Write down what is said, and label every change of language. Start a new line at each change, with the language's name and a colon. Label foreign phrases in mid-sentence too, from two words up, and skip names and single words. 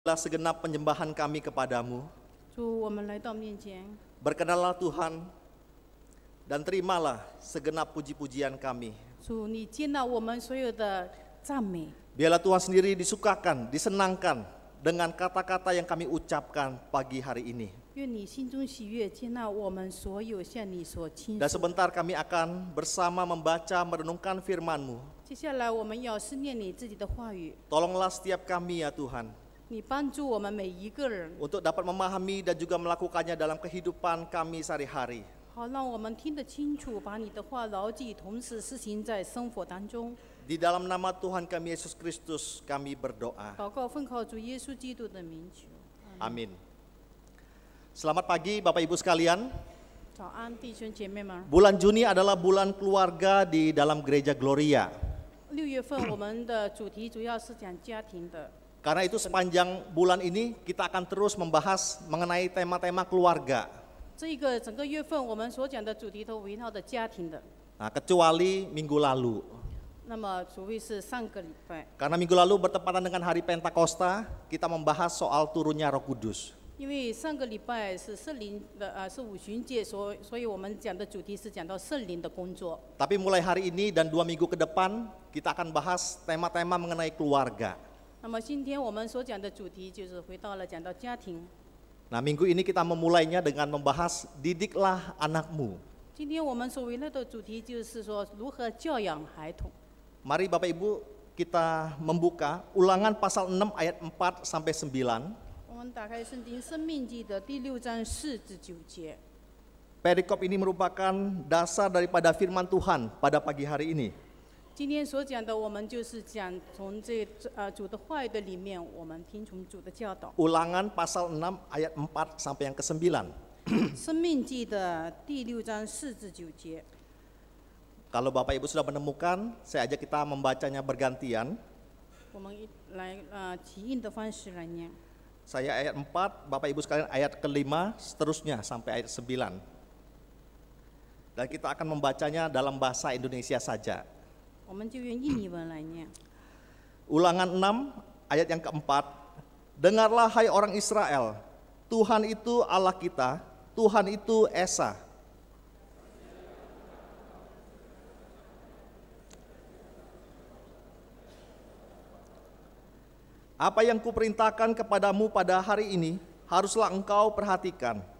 Indonesian: Segenap penyembahan kami kepadamu.
Chinese: 主，我们来到面前，
Indonesian: Berkenanlah Tuhan dan terimalah segenap puji-pujian kami.
Chinese: 主，你接纳我们所有的赞美，
Indonesian: Biarlah Tuhan sendiri disukakan, disenangkan dengan kata-kata yang kami ucapkan pagi hari ini.
Chinese: 愿你心中喜悦，接纳我们所有向你所倾
Indonesian: Dan
Chinese: 诉。
Indonesian: sebentar kami akan bersama membaca merenungkan firman-Mu.
Chinese: 接下来我们要思念你自己的话语，
Indonesian: Tolonglah setiap kami ya Tuhan,
Chinese: 你帮助我们每一个人，
Indonesian: untuk dapat memahami dan juga melakukannya dalam kehidupan kami sehari-hari.
Chinese: 好让我们听得清楚，把你的话牢记，同时施行在生活当中。
Indonesian: Di dalam nama Tuhan kami Yesus Kristus kami berdoa.
Chinese: 祷告奉靠主耶稣基督的名求。
Indonesian: Amin. Selamat pagi Bapak Ibu sekalian.
Chinese: 早安，弟兄姐妹们。
Indonesian: Bulan Juni adalah bulan keluarga di dalam gereja Gloria.
Chinese: 6月份我们的主题主要是讲家庭的，
Indonesian: Karena itu sepanjang bulan ini kita akan terus membahas mengenai tema-tema keluarga.
Chinese: 这一个整个月份我们所讲的主题都围绕着家庭的。
Indonesian: Nah, kecuali minggu lalu.
Chinese: 那么除非是上个礼拜，
Indonesian: Karena minggu lalu bertepatan dengan hari Pentakosta, kita membahas soal turunnya Roh Kudus.
Chinese: 因为上个礼拜是圣灵的是五旬节，所以我们讲的主题是讲到圣灵的工作。
Indonesian: Tapi mulai hari ini dan 2 minggu ke depan, kita akan bahas tema-tema mengenai keluarga.
Chinese: 那么今天我们所讲的主题就是回到了讲到家庭。
Indonesian: Nah, minggu ini kita memulainya dengan membahas didiklah anakmu.
Chinese: 今天我们所围绕的主题就是说如何教养孩童。
Indonesian: Mari Bapak Ibu kita membuka Ulangan pasal 6 ayat 4 sampai 9.
Chinese: 我们打开圣经《生命记》的第6章4至9节。
Indonesian: Perikop ini merupakan dasar daripada firman Tuhan pada pagi hari ini.
Chinese: 今天所讲的，我们就是讲从主的话语的里面，我们听从主的教导。
Indonesian: Ulangan pasal 6 ayat 4 sampai yang ke-9.
Chinese: 生命记的第6章4至9节。
Indonesian: Kalau Bapak Ibu sudah menemukan, saya ajak kita membacanya bergantian.
Chinese: 我们来起印的方式来念。
Indonesian: Saya ayat 4, Bapak Ibu sekalian ayat ke-5, seterusnya sampai ayat 9. Dan kita akan membacanya dalam bahasa Indonesia saja.
Chinese: 我们就用印尼文来念。
Indonesian: Ulangan 6 ayat yang ke-4. Dengarlah hai orang Israel, Tuhan itu Allah kita, Tuhan itu Esa. Apa yang kuperintahkan kepadamu pada hari ini, haruslah engkau perhatikan.